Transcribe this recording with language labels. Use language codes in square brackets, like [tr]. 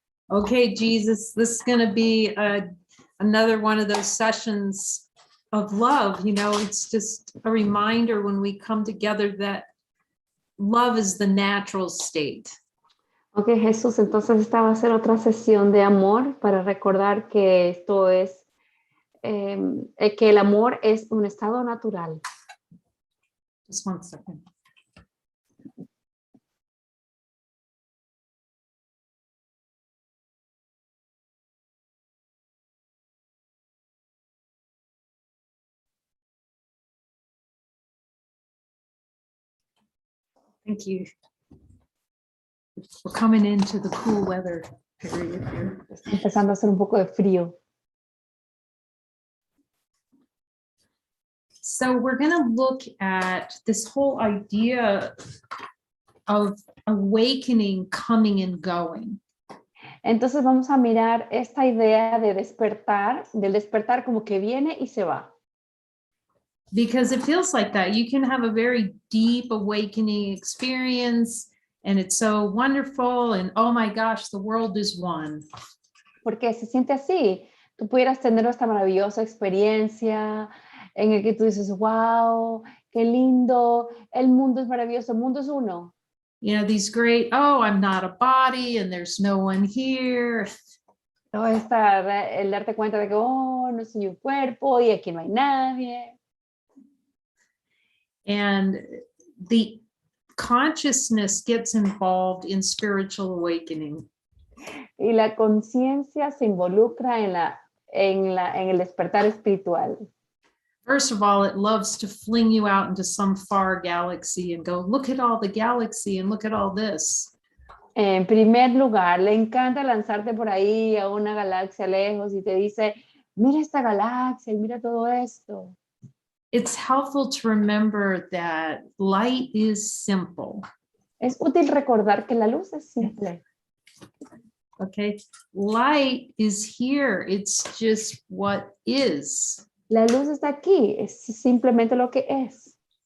[en] Okay, Jesus, this is going to be another one of those sessions of love. You know, it's just a reminder when we come together that love is the natural state. [es] Ok, Jesús, entonces esta va a ser otra sesión de amor para recordar que esto es, que el amor es un estado natural. [en] Just one second. Thank you. We're coming into the cool weather period here. [es] Está empezando a hacer un poco de frío. [en] So we're going to look at this whole idea of awakening, coming and going. [es] Entonces vamos a mirar esta idea de despertar, del despertar como que viene y se va. [en] Because it feels like that. You can have a very deep awakening experience and it's so wonderful and oh my gosh, the world is one. [es] Porque se siente así. Tú pudieras tener esta maravillosa experiencia en el que tú dices, wow, qué lindo, el mundo es maravilloso, el mundo es uno. [en] You know, these great, oh, I'm not a body and there's no one here. [es] Todo el darte cuenta de que, oh, no soy un cuerpo y aquí no hay nadie. [en] And the consciousness gets involved in spiritual awakening. [es] Y la conciencia se involucra en el despertar espiritual. [en] First of all, it loves to fling you out into some far galaxy and go, look at all the galaxy and look at all this. [es] En primer lugar, le encanta lanzarte por ahí a una galaxia lejos y te dice, mira esta galaxia y mira todo esto. [en] It's helpful to remember that light is simple. [es] Es útil recordar que la luz es simple. [en] Okay, light is here. It's just what is. [es] La luz está aquí, es simplemente lo que es.